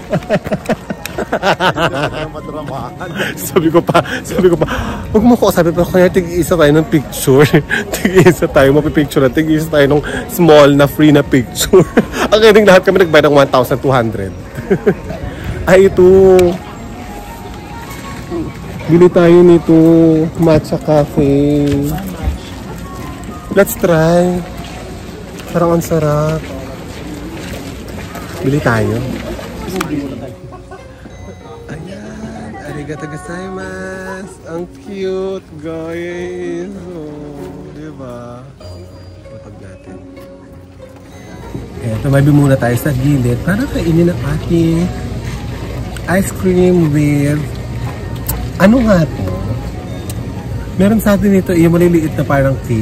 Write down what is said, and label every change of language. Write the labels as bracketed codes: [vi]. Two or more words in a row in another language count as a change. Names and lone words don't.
[tl] sabi ko pa, huwag mo ko sabi pa, kaya tig-isa tayo ng picture. Tig-isa tayo, mapipicture na, tig-isa tayo ng small na free na picture. Ang ending lahat kami nagbayad ng 1,200. Ay, ito. Bili tayo nito, [en] matcha cafe. Let's try. [tl] Parang ang sarap. Bili tayo. Ayan. [ja] Arigatou gozaimasu. [tl] Ang cute, guys. Oh, diba? Matag natin. Eto, mabi muna tayo sa gilid para kainin ang ating ice cream with ano nga to? Meron sa atin ito, yung maliliit na parang cake.